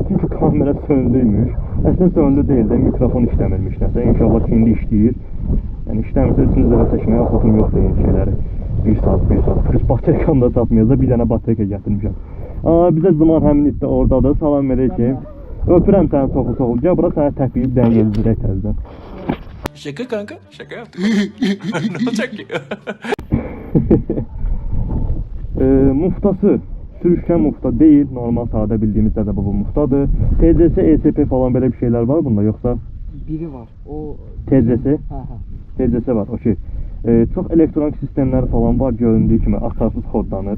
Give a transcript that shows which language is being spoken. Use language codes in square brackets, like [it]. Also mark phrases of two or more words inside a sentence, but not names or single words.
[az] Çünki kamera sönlüymüş. Əslində sönlü deyil də, mikrofon işləmirmiş nəsə. İnşallah ki, indi işləyir. Yəni işləmirsə 3-cü dəfə çəkməyə xoşum yoxdur yeni şeyləri. 1 saat. Plus bateriykam da çatmayacaq, bir dənə bateriyka gətirmişəm. Bizə zaman həmin itdə oradadır. Salam əleykum. Öpürəm səni çoxlu. Gəl bura sənə təpiyib dən gezdirək təzədən. [tr] Şaka kanka, şaka yaptık. Ne olacak ki? [az] Muftası sürüşkən mufta deyil, normal sadə bildiyimiz bu muftadır. TCS, ECP falan belə bir şeylər var bunda, yoxsa? Biri var, o... TCS? Hə. TCS var, okey. Çox elektronik sistemləri falan var, göründüyü kimi açarsız kodlanır.